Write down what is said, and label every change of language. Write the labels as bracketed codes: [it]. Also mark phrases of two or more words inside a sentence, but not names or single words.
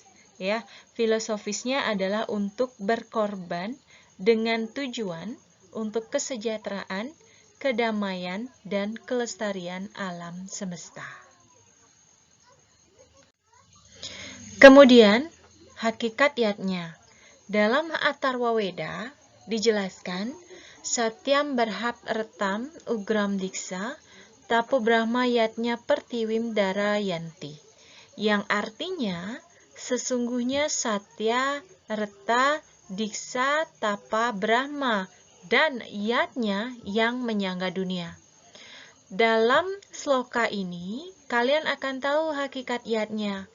[id] Ya, filosofisnya adalah untuk berkorban dengan tujuan untuk kesejahteraan, kedamaian, dan kelestarian alam semesta. Kemudian, hakikat yatnya. Dalam Atharva Veda dijelaskan [sa] Satyam berhap retam ugram diksa tapo brahma yatnya pertiwim dara yanti, [id] yang artinya sesungguhnya satya, reta, diksa, tapa, brahma, dan yatnya yang menyangga dunia. Dalam sloka ini, kalian akan tahu hakikat yatnya.